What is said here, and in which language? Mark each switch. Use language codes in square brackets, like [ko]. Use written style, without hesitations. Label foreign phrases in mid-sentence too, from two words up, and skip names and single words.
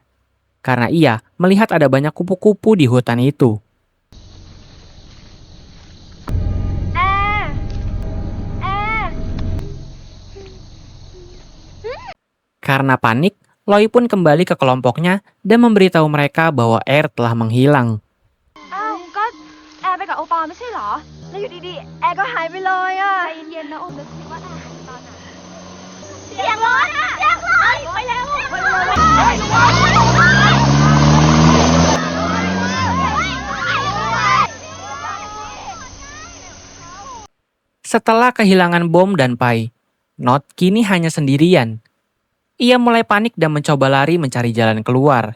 [id] Karena ia melihat ada banyak kupu-kupu di hutan itu. Karena panik, Loy pun kembali ke kelompoknya dan memberitahu mereka bahwa Air telah menghilang. [th] อ้าวก็แอร์ไปกับโอปอไม่ใช่เหรอ แล้วอยู่ดีๆ แอร์ก็หายไปเลยอ่ะใจเย็นๆนะโอมนึกสิว่าแอร์หายไปตอนไหนเสียงรถอ่ะเสียงรถไปแล้ว [id] Setelah kehilangan Bom dan Pai, Not kini hanya sendirian. Ia mulai panik dan mencoba lari mencari jalan keluar.